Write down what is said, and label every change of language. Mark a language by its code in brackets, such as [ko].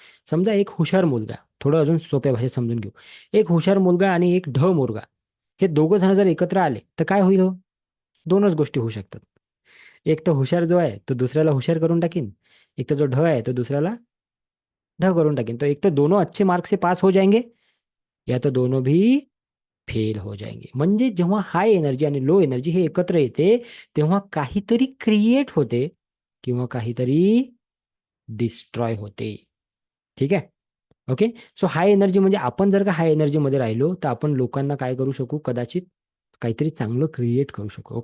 [mr] समजा एक हुशार मुलगा, थोडं अजून सोप्या भाषेत समजून घेऊ. एक हुशार मुलगा आणि एक मुलगा, हे दोघं जण जर एकत्र आले तर काय होईल हो? दोनच गोष्टी होऊ शकतात. एक तर हुशार जो आहे तो दुसऱ्याला हुशार करून टाकीन, एक तर जो आहे तो दुसऱ्याला करून टाकीन. [hi] तो एक तर दोनों अच्छे मार्क से पास हो जाएंगे, या तो दोनों भी फेल हो जाएंगे. [mr] म्हणजे जेव्हा हाय एनर्जी आणि लो एनर्जी हे एकत्र येते, तेव्हा काहीतरी क्रिएट होते किंवा काहीतरी डिस्ट्रॉय होते. ठीक आहे. ओके, सो हाय एनर्जी म्हणजे आपण जर का हाय एनर्जीमध्ये राहिलो तर आपण लोकांना काय करू शकू, कदाचित काहीतरी चांगलं क्रिएट करू शकू.